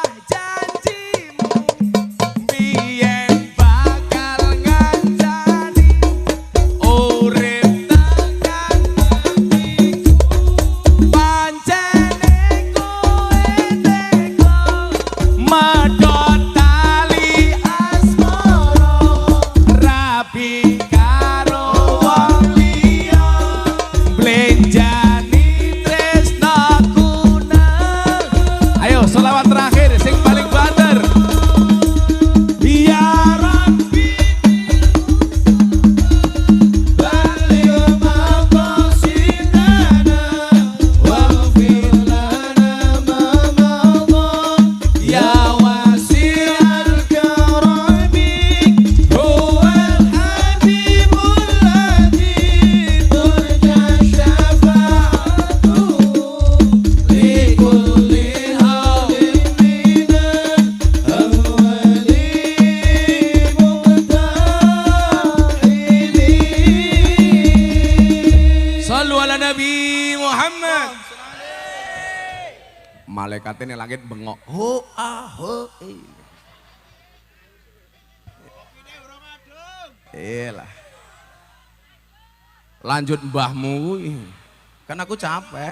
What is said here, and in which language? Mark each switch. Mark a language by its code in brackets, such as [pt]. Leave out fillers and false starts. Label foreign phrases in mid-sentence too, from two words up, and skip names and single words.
[jv] janjimu biyen bakal ngancani urip tekan matiku pancene kowe teko medhot tali asmara rabi karo wong liya blenjani tresnaku nang. Ayo selawat terakhir sing paling banter. [ar] يا ربي بلغ مقاصدنا واغفر لنا ما مضى يا واسع الكرم هو الحبيب الذي ترجى شفاعته لكل هول من الأهوال مقتحم. صلوا على النبي محمد. [jv] Malaikatnya ning langit bengok. Ho ho lah. Lanjut mbahmu. Kan aku capek.